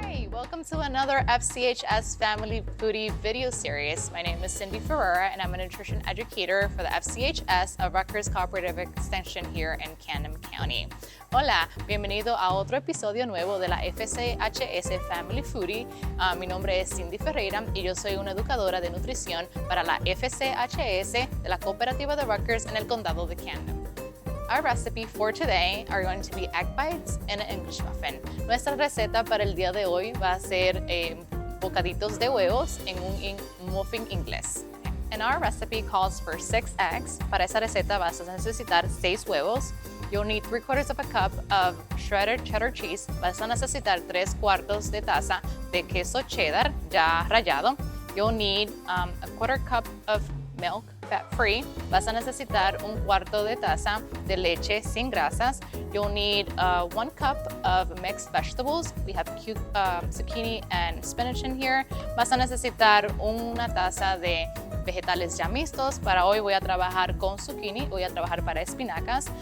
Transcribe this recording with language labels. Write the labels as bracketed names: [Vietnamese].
[English] Welcome to another FCHS Family Foodie video series. My name is Cindy Ferreira and I'm a nutrition educator for the FCHS of Rutgers Cooperative Extension here in Camden County. [Spanish] Hola, bienvenido a otro episodio nuevo de la FCHS Family Foodie. Mi nombre es Cindy Ferreira y yo soy una educadora de nutrición para la FCHS de la Cooperativa de Rutgers en el condado de Camden. [English] Our recipe for today are going to be egg bites and an English muffin. [Spanish] Nuestra receta para el día de hoy va a ser bocaditos de huevos en un muffin inglés. [English] And our recipe calls for 6 eggs. [Spanish] Para esa receta vas a necesitar 6 huevos. [English] You'll need 3/4 of a cup of shredded cheddar cheese. [Spanish] Vas a necesitar 3/4 de taza de queso cheddar ya rallado. [English] You'll need a 1/4 cup of milk, fat-free. [Spanish] Vas a necesitar 1/4 de taza de leche sin grasas. [English] You'll need 1 cup of mixed vegetables. We have zucchini and spinach in here. [Spanish] Vas a necesitar una taza de vegetales ya mixtos. Para hoy voy a trabajar con zucchini, voy a trabajar para espinacas.